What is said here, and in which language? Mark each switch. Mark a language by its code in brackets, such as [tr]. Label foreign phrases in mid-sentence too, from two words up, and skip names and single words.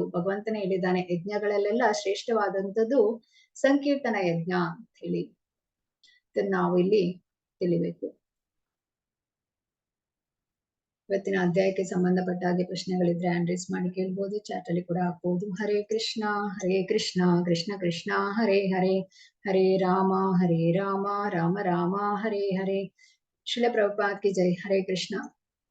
[kn] ಭಗವಂತನೇ ಹೇಳಿದ್ದಾನೆ, ಯಜ್ಞಗಳಲ್ಲೆಲ್ಲ ಶ್ರೇಷ್ಠವಾದಂಥದ್ದು ಸಂಕೀರ್ತನ ಯಜ್ಞ ಅಂತ ಹೇಳಿ. ಇದನ್ನ ನಾವು ಇಲ್ಲಿ ತಿಳಿಬೇಕು. ಇವತ್ತಿನ ಅಧ್ಯಾಯಕ್ಕೆ ಸಂಬಂಧಪಟ್ಟ ಹಾಗೆ ಪ್ರಶ್ನೆಗಳಿದ್ರೆ [en] hand raise [kn] ಮಾಡಿ ಕೇಳ್ಬೋದು. ಚಾಟ್ ಅಲ್ಲಿ ಕೂಡ ಹಾಕ್ಬೋದು. [sa] ಹರೇ ಕೃಷ್ಣ ಕೃಷ್ಣ ಕೃಷ್ಣ ಹರೇ ಹರೇ, ಹರೇ ರಾಮ ರಾಮ ರಾಮ ಹರೇ ಹರೇ. [hi] श्रील प्रभुपाद की जय. [sa] ಹರೇ ಕೃಷ್ಣ.